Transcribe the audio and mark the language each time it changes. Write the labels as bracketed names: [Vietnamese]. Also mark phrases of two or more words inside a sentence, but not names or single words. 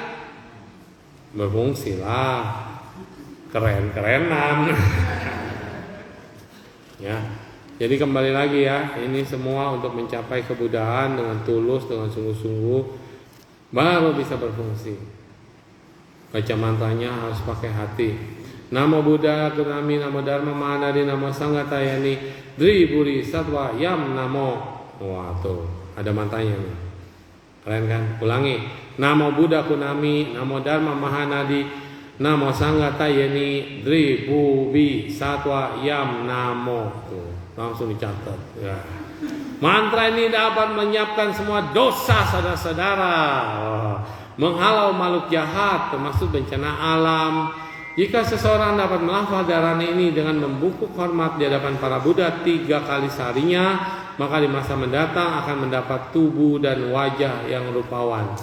[Indonesian] Berfungsi lah. Keren-kerenan. Ya. Jadi kembali lagi ya, ini semua untuk mencapai kebudahan dengan tulus, dengan sungguh-sungguh, baru bisa berfungsi. Baca mantranya harus pakai hati. [Sanskrit] Namo Buddha, Gunami, Namo Dharma, Mahanadi, Namo Sangha Tayani, Dri Buri Satwa Yam Namo. [Indonesian] Wah tuh, ada mantranya nih. Keren kan? Ulangi. [Sanskrit] Namo Buddha, Gunami, Namo Dharma, Mahanadi, Namo Sangha Tayani, Dri Buri Satwa Yam Namo. [Indonesian] Tuh. Langsung dicatat ya. Mantra ini dapat menyiapkan semua dosa saudara-saudara, menghalau makhluk jahat termasuk bencana alam. Jika seseorang dapat melafal dharana ini dengan membungkuk hormat di hadapan para Buddha 3 kali seharinya, maka di masa mendatang akan mendapat tubuh dan wajah yang rupawan.